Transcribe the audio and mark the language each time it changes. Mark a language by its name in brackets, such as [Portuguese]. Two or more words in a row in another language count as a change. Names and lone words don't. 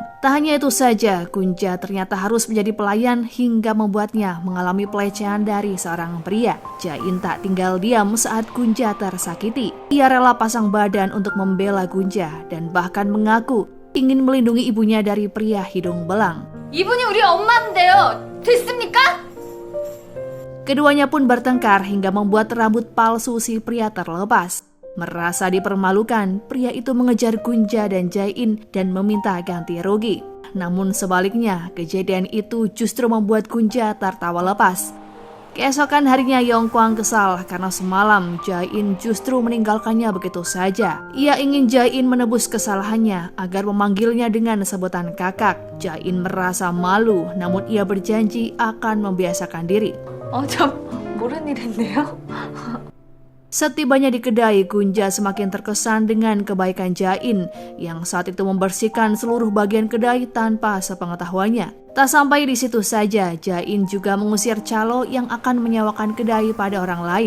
[Indonesian] Tak hanya itu saja, Gunja ternyata harus menjadi pelayan hingga membuatnya mengalami pelecehan dari seorang pria. Jae-in tak tinggal diam saat Gunja tersakiti. Ia rela pasang badan untuk membela Gunja dan bahkan mengaku ingin melindungi ibunya dari pria hidung belang. [Korean] 이분이 우리 엄마인데요. 됐습니까? [Indonesian] Keduanya pun bertengkar hingga membuat rambut palsu si pria terlepas. Merasa dipermalukan, pria itu mengejar Gunja dan Jae-in dan meminta ganti rugi. Namun sebaliknya, kejadian itu justru membuat Gunja tertawa lepas. Keesokan harinya Yongkwang kesal karena semalam Jae-in justru meninggalkannya begitu saja. Ia ingin Jae-in menebus kesalahannya agar memanggilnya dengan sebutan kakak. Jae-in merasa malu, namun ia berjanji akan membiasakan diri. [Korean] 저 모르는 일인데요. [Indonesian] Setibanya di kedai, Gunja semakin terkesan dengan kebaikan Jae-in yang saat itu membersihkan seluruh bagian kedai tanpa sepengetahuannya. Tak sampai di situ saja, Jae-in juga mengusir calo yang akan menyewakan kedai pada orang lain.